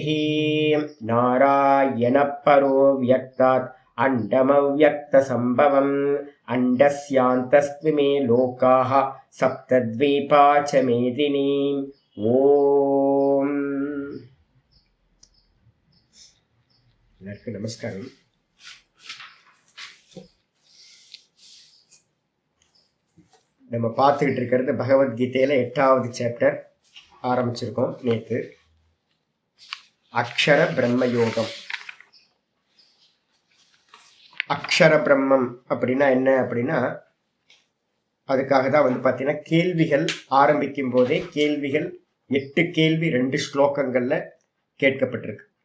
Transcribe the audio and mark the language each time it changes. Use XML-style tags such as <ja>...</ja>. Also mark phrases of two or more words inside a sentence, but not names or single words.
<sa>नारायण परो व्यक्तात् अंडमव्यक्त संभवम् अंडस्यान्तस्त्विमे लोकाः सप्तद्वीपा च मेदिनी। ओम नमस्कार।</sa> <ta>நம்ம பார்த்துக்கிட்டு இருக்கிறது பகவத்கீதையில் 8வது சாப்டர் ஆரம்பிச்சிருக்கோம் நேற்று. அக்ஷர பிரம்ம யோகம். அக்ஷர பிரம்மம் அப்படின்னா என்ன அப்படின்னா, அதுக்காக தான் பார்த்தீங்கன்னா கேள்விகள் ஆரம்பிக்கும் போதே கேள்விகள் 8 கேள்வி 2 ஸ்லோகங்களில் கேட்கப்பட்டிருக்கு.</ta>